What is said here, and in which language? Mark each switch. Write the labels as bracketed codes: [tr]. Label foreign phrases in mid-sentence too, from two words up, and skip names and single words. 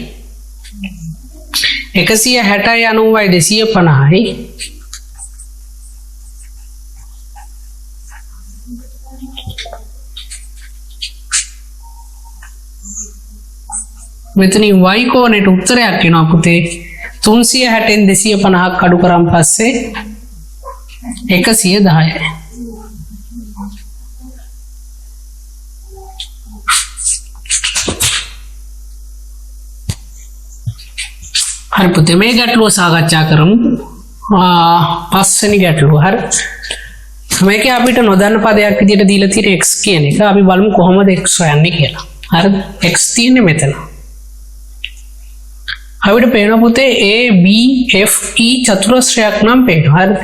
[si] 160යි 90යි 250යි මෙතනින් y කෝණයට උත්තරයක් එනවා පුතේ 360න් 250ක් අඩු කරන් පස්සේ 110යි. හරි පුතේ මේ ගැටලුව සාකච්ඡා කරමු. පස්වෙනි ගැටලුව. හරි. මේකේ අපිට නොදන්න පදයක් විදිහට දීලා තියෙන x කියන එක අපි බලමු කොහොමද x හොයන්නේ කියලා. හරි. x තියෙන්නේ මෙතන. අපිට පේන පුතේ ABFE චතුරස්‍රයක් නම් පේනවා. හරි.